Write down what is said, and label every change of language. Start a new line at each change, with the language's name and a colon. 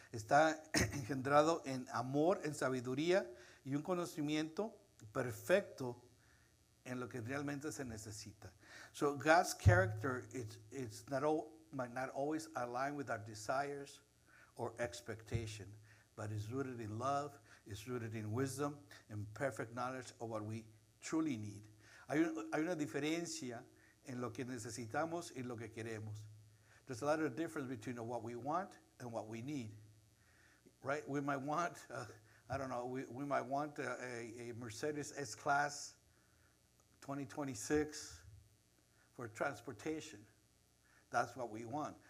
Spanish: Está engendrado en amor, en sabiduría y un conocimiento perfecto en lo que realmente se necesita.
English: So God's character might not always align with our desires or expectation, but is rooted in love, is rooted in wisdom, and perfect knowledge of what we truly need.
Spanish: Hay una diferencia en lo que necesitamos y lo que queremos.
English: There's a lot of difference between what we want and what we need, right? We might want, we might want a Mercedes S-Class 2026 for transportation. That's what we want.